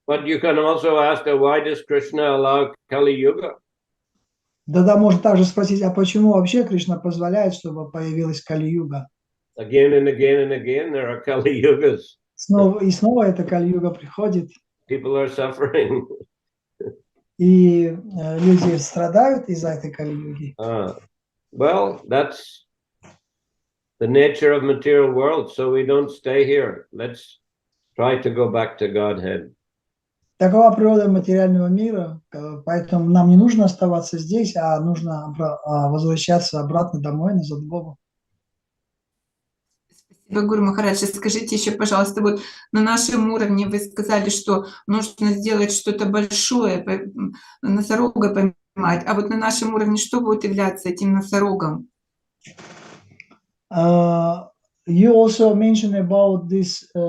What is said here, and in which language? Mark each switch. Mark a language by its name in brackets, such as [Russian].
[English] But you can also ask, why does Krishna allow Kali Yuga? [Russian] Да, можно также спросить, а почему вообще Кришна позволяет, чтобы появилась Кали-юга? [English] Again and again and again, there are Kali Yugas. [Russian] Снова и снова эта Кали-юга приходит. [English] People are suffering. [Russian] И люди страдают из-за этой Кали-юги. [English] Well, that's the nature of material world, so we don't stay here. Let's try to go back to Godhead. [Russian] Такова природа материального мира, поэтому нам не нужно оставаться здесь, а нужно возвращаться обратно домой, назад к Богу. Спасибо, Гуру Махарадж. Скажите еще, пожалуйста, вот на нашем уровне вы сказали, что нужно сделать что-то большое, носорога поймать, а вот на нашем уровне что будет являться этим носорогом? [English] You also mentioned about this.